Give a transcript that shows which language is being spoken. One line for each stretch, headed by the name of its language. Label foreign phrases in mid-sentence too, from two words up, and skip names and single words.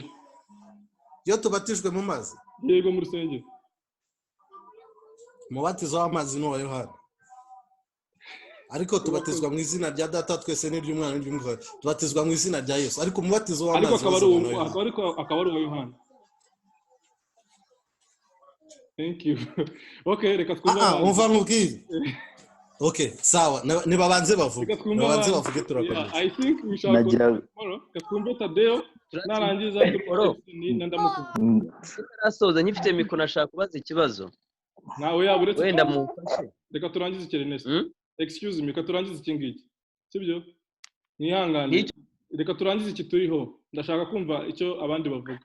Kinyarwanda: iyo tubatijwe mu mazi, Yego, mu rusengero. umubatizo w'amazi ni uwa Yohana, ariko tubatizwa mu izina rya Data twese n'iry'Umwana n'iry'Umwuka, tubatizwa mu izina rya Yesu, ariko umubatizo w'amazi akaba ari uwa Yohana.
English: Thank you.
Kinyarwanda: Okay, reka twumve. Umva nkubwire. Okay, sawa, nibabanze bavuge. Nibabanze bavuge turakomeza.
English: I think we shall continue tomorrow.
Kinyarwanda: Twumve Tadeo narangiza narasoza nyifite mikoro nashaka kubaza ikibazo. Nawe yaburetse. Wenda mufashe. Reka turangize iki Ernest.
English: Excuse me,
Kinyarwanda: reka turangize iki ngiki. Sibyo? Nihangane. Reka turangize iki turiho. Ndashaka kumva icyo abandi bavuga.